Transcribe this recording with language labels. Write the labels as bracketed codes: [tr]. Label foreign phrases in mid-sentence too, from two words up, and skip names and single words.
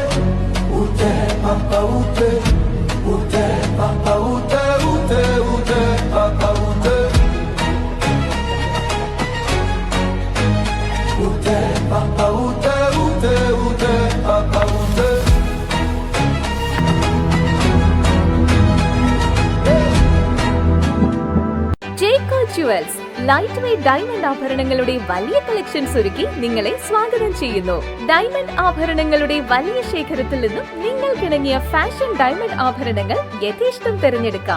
[fr] Où t'es papa, où t'es? Où t'es papa, où t'es? Où t'es, où t'es papa, où t'es? Où t'es papa, où t'es? Où t'es, où t'es papa, où t'es? [ml] ജേക്കോ ജുവൽസ് [en] light weight diamond [ml] ആഭരണങ്ങളുടെ വലിയ കളക്ഷൻസ് ഒരുക്കി നിങ്ങളെ സ്വാഗതം ചെയ്യുന്നു. ഡയമണ്ട് ആഭരണങ്ങളുടെ വലിയ ശേഖരത്തിൽ നിന്നും നിങ്ങൾക്കിണങ്ങിയ [en] fashion diamond [ml] ആഭരണങ്ങൾ യഥേഷ്ടം തിരഞ്ഞെടുക്കാം.